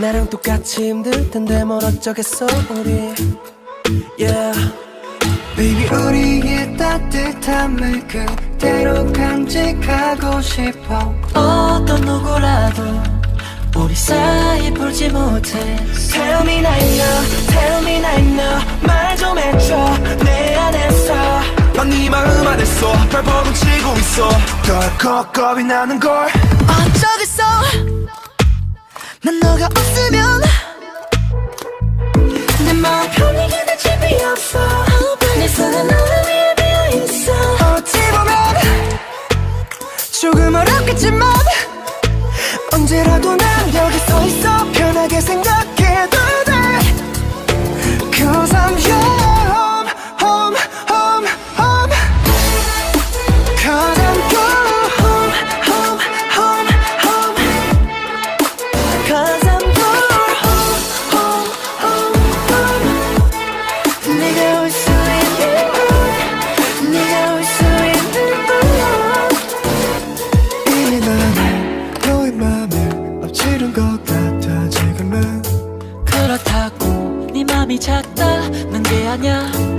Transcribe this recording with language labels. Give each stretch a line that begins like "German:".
Korean: 나랑 똑같이 힘들 텐데 뭘 어쩌겠어 우리 yeah.
English: Baby
Korean: 우리의 따뜻함을 그대로 간직하고 싶어. 어떤 누구라도 우리 사이 풀지 못해.
English: Tell me now, tell me now
Korean: 말 좀 해줘 내 안에서. 난 네 마음 안에서 발버둥 치고 있어. 덜컥 겁이 나는 걸 어쩌겠어. 난 너가 없으면 내 마음 편히 기댈 집이 없어. 내 손은 너를 위해 비어있어. 어찌 보면 조금 어렵겠지만 언제라도 난 여기 서 있어. 편하게 생각해도 돼.
English: Cause I'm your home, home, home, home. Cause I'm your home, home, home, home. Cause I'm your home, home, home, home.
Korean: 네가 올 수 있는 곳, 네가 올 수 있는 곳. 이미 난 너의 맘에 엎치른 것 같아 지금은. 그렇다고 네 맘이 작다는 게 아냐.